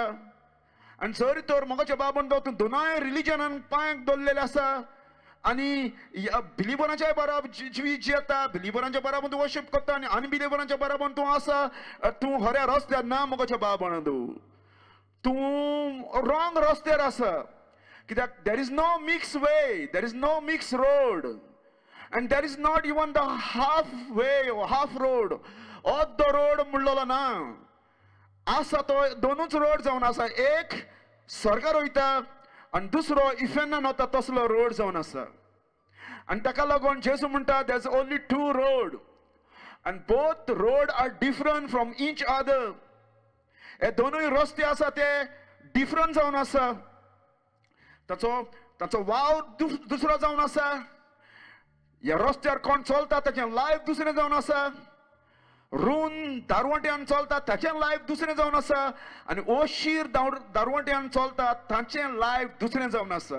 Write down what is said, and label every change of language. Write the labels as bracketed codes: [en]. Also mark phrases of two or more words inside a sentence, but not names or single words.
[kok] आनी जरी तर मोगाचें बाबंदो तूं दोनाय रिलिजनान पांयाक दवरलेले आसा आनी बिलिवरांच्या बारा जियेता बिलिवरांच्या बाराबर तूं वर्शीप करता आनी अनबिलिवरांच्या बाराबर तूं आसा तूं खऱ्या रस्त्यार ना मोगाचें बाबंदो. तूं रॉंग रस्त्यार आसा. [en] कित्याक there is no mix way. there is no mix road and there is not even the half way or half road. [kok] अर्ध रोड म्हणलेलो ना आसा तो दोनूच रोड जावन आसा. एक स्वर्गार वयता आनी दुसरो इफेनान वता तसलो रोड जावन आसा. आनी ताका लागून जेजू म्हणटा [en] there is only two road and both road are different from each other. [kok] हे दोनूय रस्ते आसा ते डिफरंट जावन आसा. ताचो वाव दुसरो जावन आसा. ह्या रस्त्यार कोण चलता ताचें लायफ दुसरें जावन आसा. रूण दारवट्यान चलता ताचें लायफ दुसरें जावन आसा आनी ओशीर दारवट्यान चलता ताचें लायफ दुसरें जावन आसा.